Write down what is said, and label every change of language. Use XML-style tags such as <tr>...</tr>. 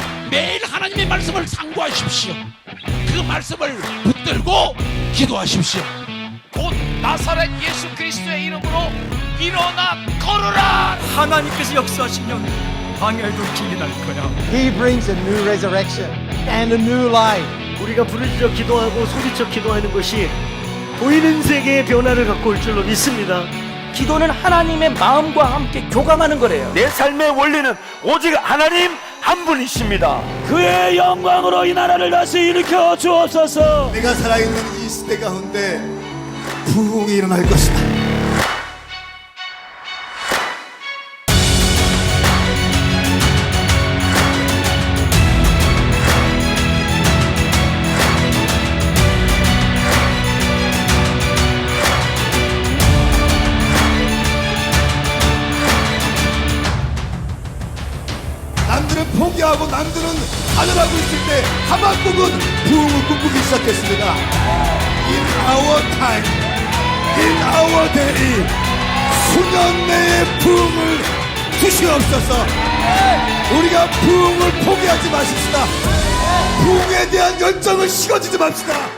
<ko>매일 하나님의 말씀을 상고하십시오. 그 말씀을 붙들고 기도하십시오. 곧 나사렛 예수 그리스도의 이름으로 일어나 걸으라. 하나님께서 역사하시면 방해도 길이 날 거야.</ko> <en>He brings a new resurrection and a new life.</en> <ko>우리가 부르짖어 기도하고 소리쳐 기도하는 것이 보이는 세계의 변화를 갖고 올 줄로 믿습니다. 기도는 하나님의 마음과 함께 교감하는 거래요. 내 삶의 원리는 오직 하나님 한 분이십니다. 그의 영광으로 이 나라를 다시 일으켜 주옵소서. 내가 살아있는 이 시대 가운데 부흥이 일어날 것이다. 남들은 포기하고 남들은 하늘하고 있을 때 하박국은 부흥을 꿈꾸기 시작했습니다.</ko> <en>In our time, in our day,</en> <ko>수년 내에 부흥을 주시옵소서. 우리가 부흥을 포기하지 마십시다. 부흥에 대한 열정을 식어지지 맙시다.</ko>